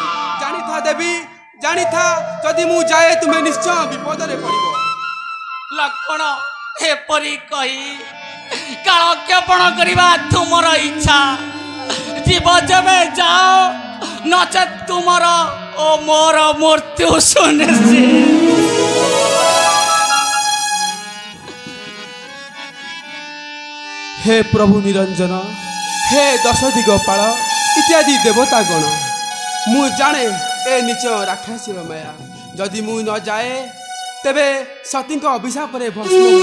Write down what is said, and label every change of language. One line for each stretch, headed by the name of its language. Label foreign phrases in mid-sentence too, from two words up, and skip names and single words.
Odia: ଜାଣିଥା ଦେବୀ, ଜାଣିଥା, ଯଦି ମୁଁ ଯାଏ ତୁମେ ନିଶ୍ଚୟ ବିପଦରେ ପଡ଼ିବ। ଲକ୍ଷ୍ମଣ, ଏପରି କହି କାଳକ୍ଷେପଣ କରିବା ତୁମର ଇଚ୍ଛା। ଯିବ ଯେବେ ଯାଅ, ନଚେତ୍ ତୁମର ଓ ମୋର ମୃତ୍ୟୁ ସୁନିଶ୍ଚିତ। ହେ ପ୍ରଭୁ ନିରଞ୍ଜନ, ହେ ଦଶ ଦିଗପାଳ ଇତ୍ୟାଦି ଦେବତାଗଣ, ମୁଁ ଜାଣେ ଏ ନୀଚ ରାକ୍ଷସୀ ମାୟା। ଯଦି ମୁଁ ନ ଯାଏ ତେବେ ସତୀ ଅଭିଶାପ ଭସ୍ମ।